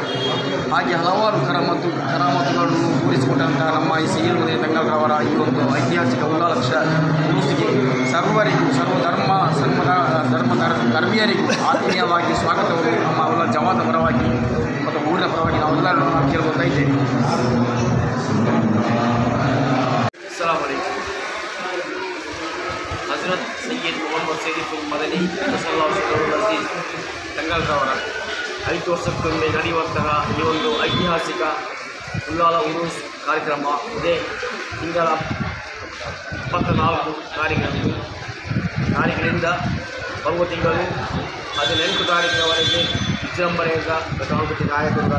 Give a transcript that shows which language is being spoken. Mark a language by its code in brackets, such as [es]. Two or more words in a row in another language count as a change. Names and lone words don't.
[kn] ಹಾಗೆ ಹಲವಾರು ಕರಾಮತ್ತುಗಳನ್ನು ತೋರಿಸಿಕೊಟ್ಟಂಥ ನಮ್ಮ ಈ ಸಯ್ಯದ್ ಮದನಿ ತಂಗಲ್ರವರ ಈ ಒಂದು ಐತಿಹಾಸಿಕ ಉಲ್ಲಾಲ ಉರೂಸಿಗೆ ಸರ್ವರಿಗೂ ಧರ್ಮೀಯರಿಗೂ ಆತ್ಮೀಯವಾಗಿ ಸ್ವಾಗತವನ್ನು ನಮ್ಮ ಎಲ್ಲ ಜಮಾತ ಪರವಾಗಿ ಮತ್ತು ಊರಿನ ಪರವಾಗಿ ನಾವೆಲ್ಲರೂ ಕೇಳ್ಕೊತಾ ಇದ್ದೇವೆ. [ar] السلام عليكم. [kn] हज़रत सैयद मोहम्मद शरीफुल मदनी [ar] قدس الله سره العزيز [kn] ತಂಗಲ್ರವರ 5 ವರ್ಷಕ್ಕೊಮ್ಮೆ ನಡೆಯುವಂತಹ ಈ ಒಂದು ಐತಿಹಾಸಿಕ ಉಲ್ಲಾಲ ಉರೂಸ್ ಕಾರ್ಯಕ್ರಮ ಇದೇ ತಿಂಗಳ 24 ತಾರೀಕಿನಿಂದ ಬರುವ ತಿಂಗಳು 18 ತಾರೀಕಿನವರೆಗೆ ವಿಜೃಂಭಣೆಯಿಂದ ಘಟಾನುಘಟಿ ನಾಯಕರುಗಳ,